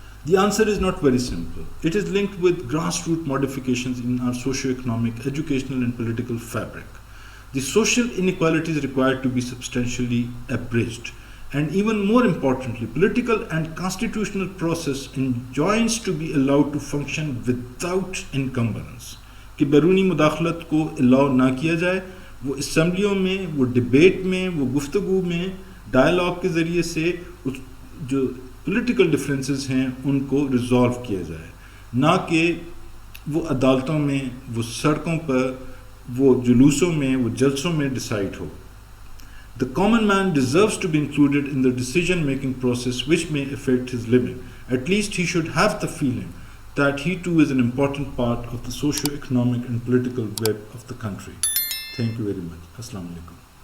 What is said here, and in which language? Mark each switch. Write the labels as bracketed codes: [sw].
[en] The answer is not very simple. It is linked with grassroots modifications in our socio-economic, educational and political fabric. The social inequalities required to be substantially abridged. And even more importantly, political and constitutional process enjoins to be allowed to function without encumbrance. [ur] کہ بیرونی مداخلت کو allow نہ کیا جائے، وہ اسمبلیوں میں، وہ ڈبیٹ میں، وہ گفتگو میں، ڈائلاگ کے ذریعے سے جو پولیٹیکل ڈفرینسز ہیں ان کو ریزالو کیا جائے، نہ کہ وہ عدالتوں میں، وہ سڑکوں پر، وہ جلوسوں میں، وہ جلسوں میں decide ہو. [en] The common man deserves to be included in the decision making process which may affect his living. At least he should have the feeling that he too is an important part of the socio-economic and political web of the country. Thank you very much. Assalamu alaikum.